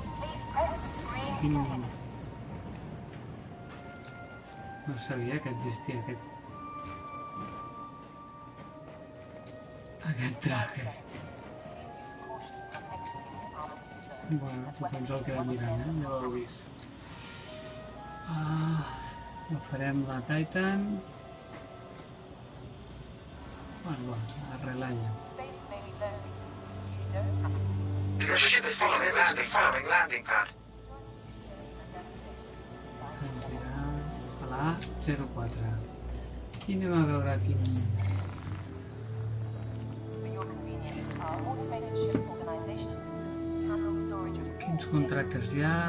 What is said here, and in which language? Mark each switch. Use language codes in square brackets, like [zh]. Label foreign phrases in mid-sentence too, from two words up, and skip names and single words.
[ca] No sabia que existia aquest traje. Bueno, tot ens el queda mirant, ja ho heu vist. Agafarem la Titan. Bueno, la Relaya. [en] Your ship is following landing pad. [ca] Ens dirà a la A04. I anem a veure quins contractes hi ha.